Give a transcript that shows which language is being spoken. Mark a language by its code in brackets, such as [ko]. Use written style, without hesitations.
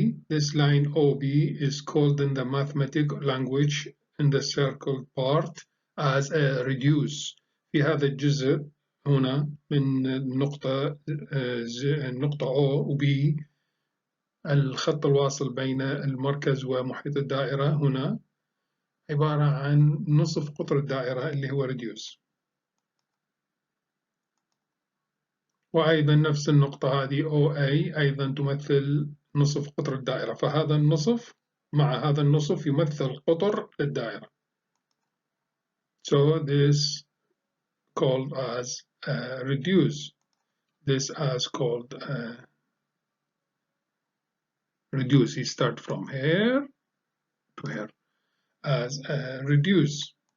[en] This line OB is called in the mathematical language in the circle part as a radius. [ar] في هذا الجزء هنا من النقطة O و B، الخط الواصل بين المركز ومحيط الدائرة هنا عبارة عن نصف قطر الدائرة اللي هو radius. وأيضا نفس النقطة هذه OA أيضا تمثل نصف قطر الدائرة، فهذا النصف مع هذا النصف يمثل قطر الدائرة. [en] So this called as radius. This as called radius. You start from here to here as radius.